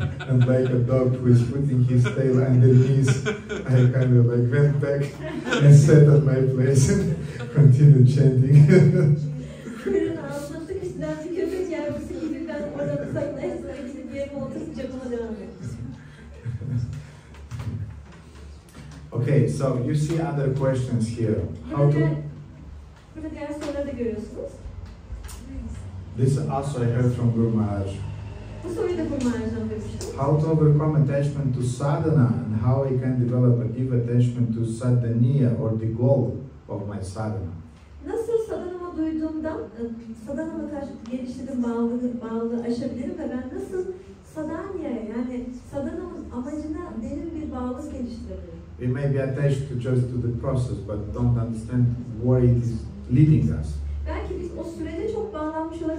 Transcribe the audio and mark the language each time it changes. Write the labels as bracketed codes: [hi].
[en] And like a dog who is putting his tail underneath, I kind of like went back and sat at my place and continued chanting. [tr] Kuyruğun ağzına sıkıştıran bir köpek yavrusu gibi ben orada saklayasına gidip yerime oturup japama devam ettim. [en] Okay, so you see other questions here. How to? [tr] Burada diğer soruları da görüyorsunuz. [en] This also I heard from Guru Maharaj. [tr] Bu soruyu da Guru Maharaj'dan duymuştum. [en] How to overcome attachment to sadhana and how I can develop a deep attachment to sadhaniya or the goal of my sadhana. [tr] Nasıl sadhanama duyduğumdan, sadhanama karşı geliştirdiğim bağlılığı aşabilirim ve ben nasıl sadhaniyaya yani sadhanamın amacına derin bir bağlılık geliştirebilirim? [en] We may be attached to just to the process, but don't understand where it is leading us. [tr] Belki biz o sürece çok bağlanmış